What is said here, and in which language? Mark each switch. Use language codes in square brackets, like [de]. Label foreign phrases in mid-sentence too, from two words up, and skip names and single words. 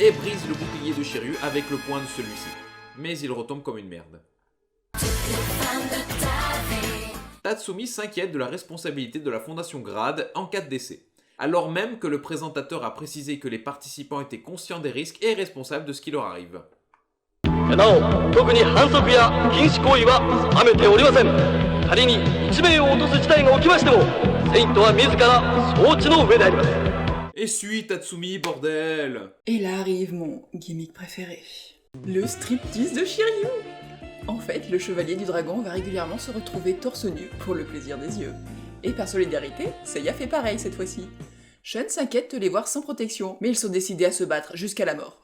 [fr] et brise le bouclier de Shiryu avec le poing de celui-ci. Mais il retombe comme une merde. Tatsumi s'inquiète de la responsabilité de la Fondation Grade en cas de décès, alors même que le présentateur a précisé que les participants étaient conscients des risques et responsables de ce qui leur arrive. [ja] なお、特に反則や禁止行為は定めておりません。仮に1名を落とす事態が起きましても、セイントは自ら承知の上であります。 [fr] Essuie Tatsumi, bordel! Et là arrive mon gimmick préféré. Le striptease de Shiryu! En fait, le chevalier du dragon va régulièrement se retrouver torse nu pour le plaisir des yeux. Et par solidarité, Seiya fait pareil cette fois-ci. Shun s'inquiète de les voir sans protection, mais ils sont décidés à se battre jusqu'à la mort.